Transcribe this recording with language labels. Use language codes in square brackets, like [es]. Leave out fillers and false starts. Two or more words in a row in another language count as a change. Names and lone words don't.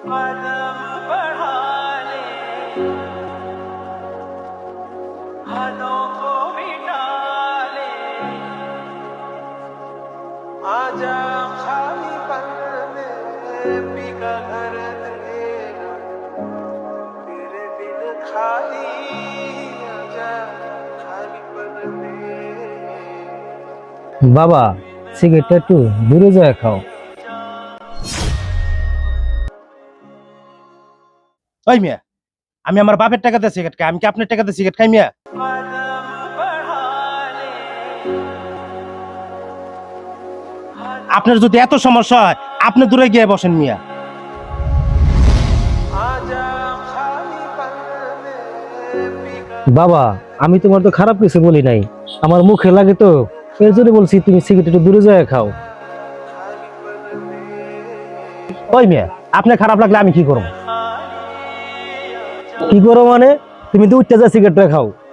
[hi] कदम बढ़ा ले, हदों को मिटा ले, आजा खाली पल में पिघल घर देगा तेरे बिन खाली, आजा खाली पल में। [bn] বাবা সিগারেটটা একটু দূরে যায় খাও। ওই মিয়া, আমি আমার বাপের টাকাতে সিগারেট খাই, আমি কি আপনার টাকাতে সিগারেট খাই মিয়া? [hi] कदम बढ़ा ले, [bn] আপনার যদি এত সমস্যা হয় আপনি দূরে গিয়ে বসেন মিয়া। [hi] आजा खाली पल में पिघल [bn] বাবা আমি তোমার তো খারাপ কিছু বলি নাই, আমার মুখে লাগে তো এর জন্য বলছি তুমি সিগারেট একটু দূরে যায় খাও। ওই মিয়া, আপনার খারাপ লাগলে আমি কি করবো? কি করো মানে? তুমি তো উঠতে যা সিগারেটটা খাও।